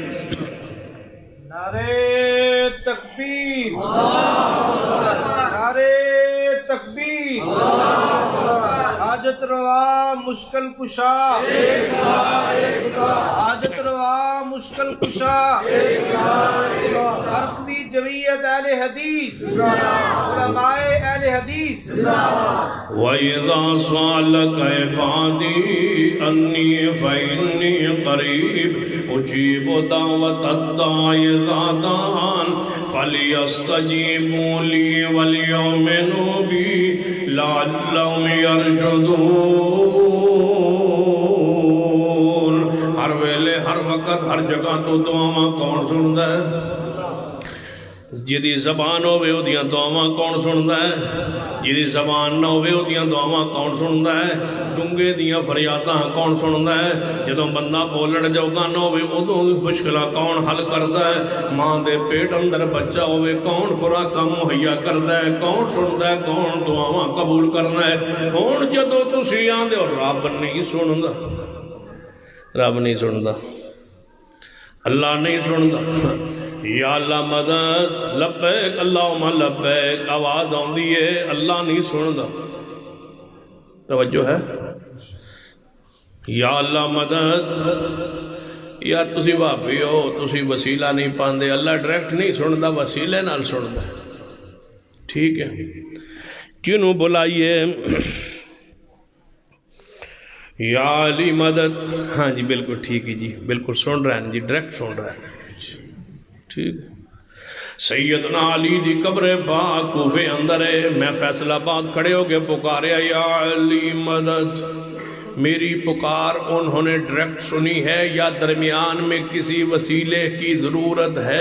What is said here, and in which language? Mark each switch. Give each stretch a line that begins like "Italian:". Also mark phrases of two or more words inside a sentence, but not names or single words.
Urdu: نعرے تکبیر، نعرے تکبیر، حاجت روا مشکل کشا، حاجت روا مشکل کشا، مرکزی جمعیت اہل حدیث، علماء اہل حدیث۔
Arabic: وَإِذَا سَأَلَكَ عِبَادِي أَنِّي فَإِنِّي قَرِيبٌ أُجِيبُ دَعْوَةَ الدَّاعِ إِذَا دَعَانِ فَلْيَسْتَجِيبُوا لِي وَلْيُؤْمِنُوا بِي لَعَلَّهُمْ يَرْشُدُونَ۔
Punjabi: ہر ویلے ہر وقت ہر جگہ تو دعاواں کون سندا ہے؟ جدی زبان ہوئے اودیاں دعاواں کون سندا ہے؟ جدی زبان نہ ہوئے اودیاں دعاواں کون سندا ہے؟ ڈونگے دیاں فریاداں کون سندا ہے؟ جدوں بندہ بولن جوگا نہ ہوئے ادوں مشکلاں کون حل کردا ہے؟ ماں دے پیٹ اندر بچہ ہوئے کون خوراکاں مہیا کردا ہے؟ کون سندا ہے؟ کون دعاواں قبول کرنا ہے؟ ہن جدوں تسی آندے ہو رب نہیں سندا، رب نہیں سندا، اللہ نہیں سندا، یا اللہ مدد
Arabic: لبیک اللہم لبیک
Punjabi: آواز آندی ہے اللہ نہیں سندا۔ توجہ ہے؟ یا اللہ مدد، یار تسی بھابی ہو تسی وسیلہ نہیں پاندے، اللہ ڈائریکٹ نہیں سندا وسیلے نال سندا،
Urdu: ٹھیک ہے؟ کیوں بلائیے یا علی مدد؟ ہاں جی بالکل ٹھیک ہے جی، بالکل سن رہے ہیں جی، ڈائریکٹ سن رہے ہیں، ٹھیک۔
Punjabi: سیدنا علی دی قبر پاک کوفے اندر ہے، میں فیصل آباد کھڑے ہو کے پکاریا یا علی مدد،
Urdu: میری پکار انہوں نے ڈائریکٹ سنی ہے یا درمیان میں کسی وسیلے کی ضرورت ہے؟